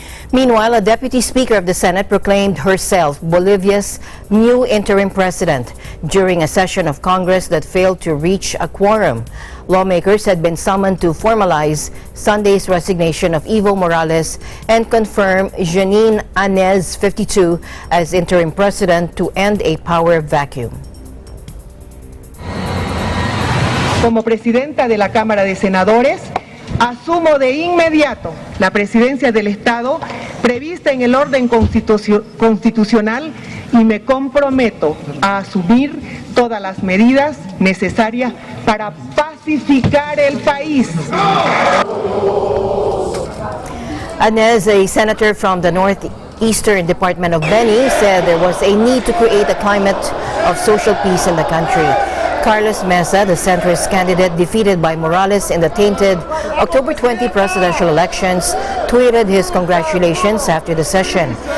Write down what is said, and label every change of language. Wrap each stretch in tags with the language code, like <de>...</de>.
<en>Meanwhile, a deputy speaker of the Senate proclaimed herself Bolivia's new interim president during a session of Congress that failed to reach a quorum. Lawmakers had been summoned to formalize Sunday's resignation of Evo Morales and confirm Jeanine Áñez, 52, as interim president to end a power vacuum.</en> <es>Como presidenta de la Cámara de Senadores, asumo de inmediato la presidencia del Estado prevista en el orden constitucional y me comprometo a asumir todas las medidas necesarias para pacificar el país.</es> <en>Áñez, a senator from the northeastern department of Beni, said there was a need to create a climate of social peace in the country. Carlos Mesa, the centrist candidate defeated by Morales in the tainted October 20 presidential elections, tweeted his congratulations after the session.</en>